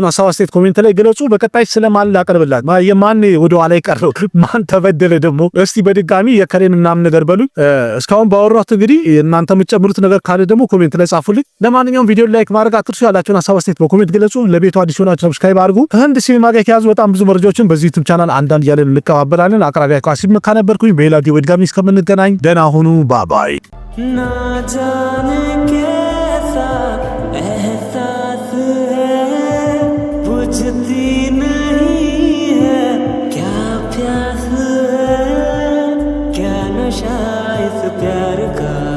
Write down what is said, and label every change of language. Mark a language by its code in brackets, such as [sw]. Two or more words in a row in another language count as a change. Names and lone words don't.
[am] ሀሳብ አስተያየት ኮሜንት ላይ ገለጹ። በቀጣይ ስለማን ላቀርብላት የማን ወደ ኋላ ይቀረው ማን ተበደለ ደግሞ እስቲ በድጋሚ የከሬን ምናምን ነገር በሉ። እስካሁን ባወራሁት እንግዲህ እናንተ የምትጨምሩት ነገር ካለ ደግሞ ኮሜንት ላይ ጻፉልኝ። ለማንኛውም ቪዲዮ ላይክ ማድረግ አትርሱ፣ ያላችሁን ሀሳብ አስተያየት በኮሜንት ገለጹ። ለቤቱ አዲስ ሆናችሁ ሰብስክራይብ አድርጉ። ከህንድ ሲኒማ ጋር የተያዙ በጣም ብዙ መረጃዎችን በዚህ ዩቲዩብ ቻናል አንዳንድ ያለን እንቀባበላለን። አቅራቢያ ቃሲም መካ ነበርኩኝ። በሌላ ቪዲዮ ድጋሚ እስከምንገናኝ ደህና ሁኑ። ባባይ [hi] ना जाने कैसा एहसास है बुझती नहीं है क्या प्यास है क्या नशा इस प्यार का